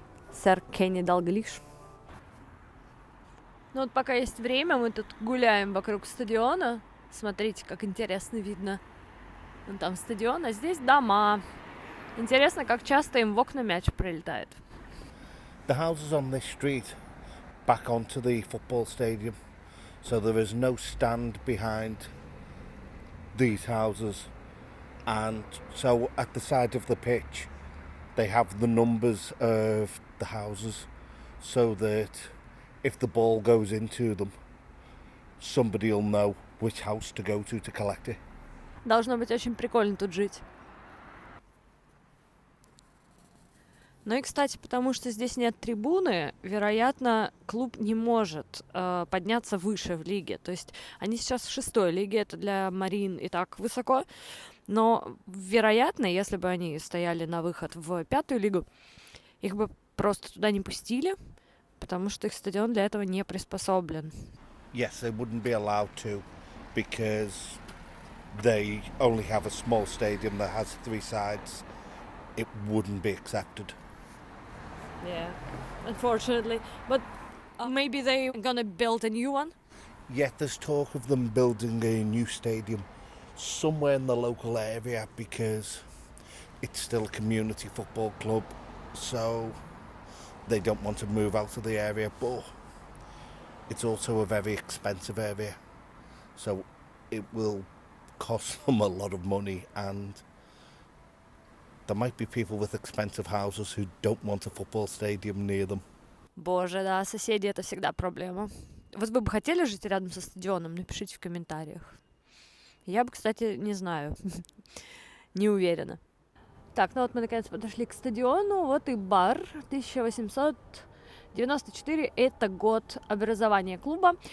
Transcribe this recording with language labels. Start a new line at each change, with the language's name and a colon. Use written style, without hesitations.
Russian: Сэр Кенни Далглиш. Ну вот пока есть время, мы тут гуляем вокруг стадиона. Смотрите, как интересно видно. Вон там стадион, а здесь дома. Интересно, как часто им в окна мяч прилетает.
English: The houses on this street back onto the football stadium, so there is no stand behind these houses, and so at the side of the pitch they have the numbers of the houses, so that if the ball goes into them, somebody will know which house to go to collect it.
Russian: Должно быть очень прикольно тут жить. Ну и, кстати, потому что здесь нет трибуны, вероятно, клуб не может подняться выше в лиге. То есть они сейчас в 6-й лиге, это для Марин и так высоко. Но, вероятно, если бы они стояли на выход в 5-ю лигу, их бы просто туда не пустили, потому что их стадион для этого не приспособлен.
English: Yes, they wouldn't be allowed to because they only have a small stadium that has 3 sides. It wouldn't be accepted. Yeah, unfortunately. But maybe they're gonna build a new one? Yet there's talk of them building a new stadium somewhere in the local area because it's still a community football club, so they don't want to move out of the area, but it's also a very expensive area, so it will cost them a lot of money, and there might be people with expensive houses who don't want a football stadium near them.
Russian: Боже, да, соседи — это всегда проблема. Вот вы бы хотели жить рядом со стадионом? Напишите в комментариях. Я бы, кстати, не знаю. Не уверена. Так, ну вот мы наконец подошли к стадиону. Вот и бар. 1894 — это год образования клуба.